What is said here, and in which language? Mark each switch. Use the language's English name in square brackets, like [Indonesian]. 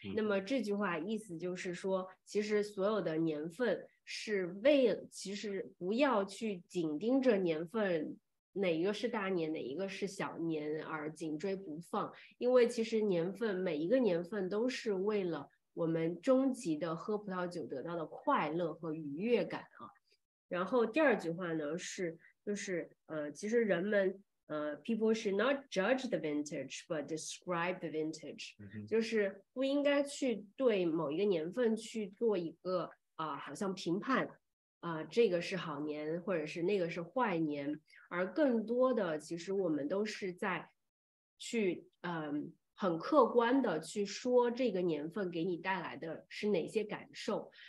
[Chinese] 那么这句话意思就是说，其实所有的年份是其实不要去紧盯着年份哪一个是大年，哪一个是小年而紧追不放，因为其实每一个年份都是为了我们终极的喝葡萄酒得到的快乐和愉悦感啊。然后第2句话呢就是其实人们 [English] people should not judge the vintage, [Chinese] but describe the vintage。就是不应该去对某一个年份去做一个好像评判这个是好年，或者是那个是坏年，而更多的其实我们都是在去很客观的去说这个年份给你带来的是哪些感受。